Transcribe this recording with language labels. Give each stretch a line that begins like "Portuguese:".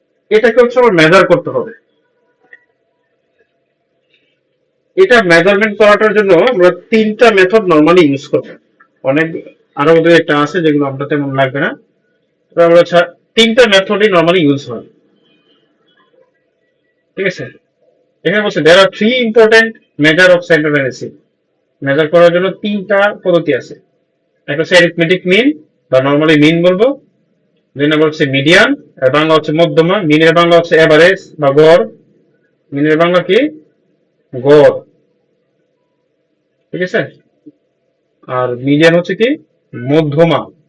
Bangla: এটাকে হচ্ছে আমার মেজার করতে হবে। এটা মেজারমেন্ট করাটার জন্য আমরা তিনটা মেথড নরমালি ইউজ করব। অনেক আরো বোধহয় একটা আছে যেগুলো আমরা তেমন লাগবে না, আমরা তিনটা মেথডই নরমালি ইউজ হয়। ঠিক আছে, এখানে বলছে
English: there are three important measure of central tendency.
Bangla: Measure করার জন্য তিনটা পদ্ধতি আছে। একটা হচ্ছে অ্যারিথমেটিক মিন বা নরমালি মিন বলবো, দুই নম্বর হচ্ছে মিডিয়ান, আর বাংলা হচ্ছে মধ্যমা, মিনের বাংলা হচ্ছে এভারেজ বা গড়, মিনের বাংলা কি গড়। ঠিক আছে, আর মিডিয়ান হচ্ছে কি মধ্যমা।